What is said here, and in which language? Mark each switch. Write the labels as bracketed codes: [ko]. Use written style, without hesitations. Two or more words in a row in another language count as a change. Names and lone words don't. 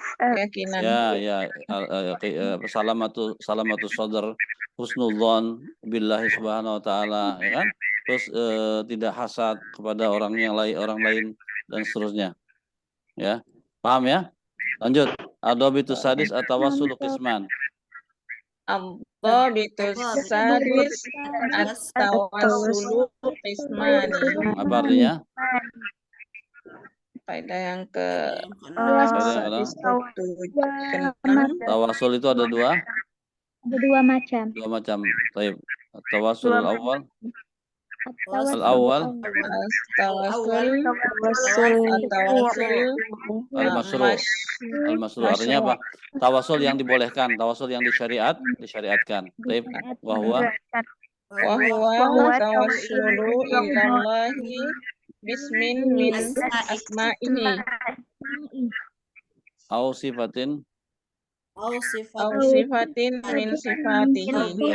[id] Keyakinan. [ar] سلامة الصدر، حسن الظن بالله سبحانه وتعالى, [id] ya kan? Terus tidak hasad kepada orang lain dan seterusnya. Ya. Paham ya? Lanjut. [ar] الضابط السادس التوسل قسمان. الضابط السادس التوسل قسمان. [id] Apa artinya? Faedah yang ke Faedah yang keenam. Tawassul itu ada dua macam. Baik. [ar] التوسل الأول. الأول المشروع'. [id] Artinya apa? Tawassul yang dibolehkan, tawassul yang disyariatkan. Baik. [ar] وهو توسل إلى الله باسم من أسمائه أو صفة au صفة من صفاته